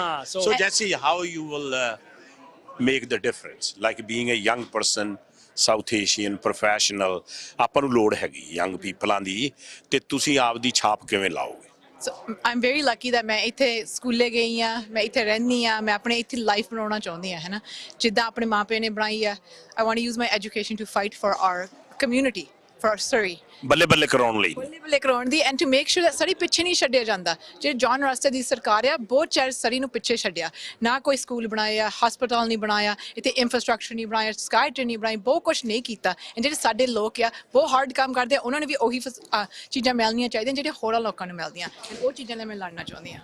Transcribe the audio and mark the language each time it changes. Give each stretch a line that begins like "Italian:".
English: So Jesse, how you will make the difference, like being a young person, South Asian professional,
Punjabi: ਆਪਾਂ ਨੂੰ ਲੋੜ ਹੈਗੀ young ਪੀਪਲਾਂ ਦੀ, ਤੇ ਤੁਸੀਂ ਆਪਦੀ ਛਾਪ ਕਿਵੇਂ ਲਾਓਗੇ?
English: So I'm very lucky that
Punjabi: ਮੈਂ ਇੱਥੇ ਸਕੂਲੇ ਗਈ ਆ, ਮੈਂ ਇੱਥੇ ਰਹਿੰਦੀ ਆ, ਮੈਂ ਆਪਣੇ ਇੱਥੇ ਲਾਈਫ ਬਣਾਉਣਾ ਚਾਹੁੰਦੀ ਆ, ਹੈ ਨਾ, ਜਿੱਦਾਂ ਆਪਣੇ ਮਾਂ ਪਿਓ ਨੇ ਬਣਾਈ ਆ।
English: I want to use my education to fight for our community, for Surrey,
Punjabi: ਬੱਲੇ ਬੱਲੇ ਕਰਾਉਣ ਲਈ, ਬੱਲੇ ਕਰਾਉਣ ਦੀ,
English: and to make sure that
Punjabi: ਸਰੀ ਪਿੱਛੇ ਨਹੀਂ ਛੱਡਿਆ ਜਾਂਦਾ। ਜੇ ਜੌਨ ਰਸਟਰ ਦੀ ਸਰਕਾਰ ਆ, ਬਹੁਤ ਚਿਰ ਸਰੀ ਨੂੰ ਪਿੱਛੇ ਛੱਡਿਆ, ਨਾ ਕੋਈ ਸਕੂਲ ਬਣਾਇਆ, ਹਸਪਤਾਲ ਨਹੀਂ ਬਣਾਇਆ, ਇੱਥੇ ਇੰਫਰਾਸਟ੍ਰਕਚਰ ਨਹੀਂ ਬਣਾਇਆ, ਸਕਾਈ ਟ੍ਰੇਨ ਨਹੀਂ ਬਣਾਈ, ਬਹੁਤ ਕੁਛ ਨਹੀਂ ਕੀਤਾ। ਐਂਡ ਜਿਹੜੇ ਸਾਡੇ ਲੋਕ ਆ ਬਹੁਤ ਹਾਰਡ ਕੰਮ ਕਰਦੇ ਆ, ਉਹਨਾਂ ਨੂੰ ਵੀ ਉਹੀ ਚੀਜ਼ਾਂ ਮਿਲਣੀਆਂ ਚਾਹੀਦੀਆਂ ਜਿਹੜੀਆਂ ਹੋਰਾਂ ਲੋਕਾਂ ਨੂੰ ਮਿਲਦੀਆਂ, ਉਹ ਚੀਜ਼ਾਂ ਲਈ ਮੈਂ ਲੜਨਾ ਚਾਹੁੰਦੀ ਹਾਂ।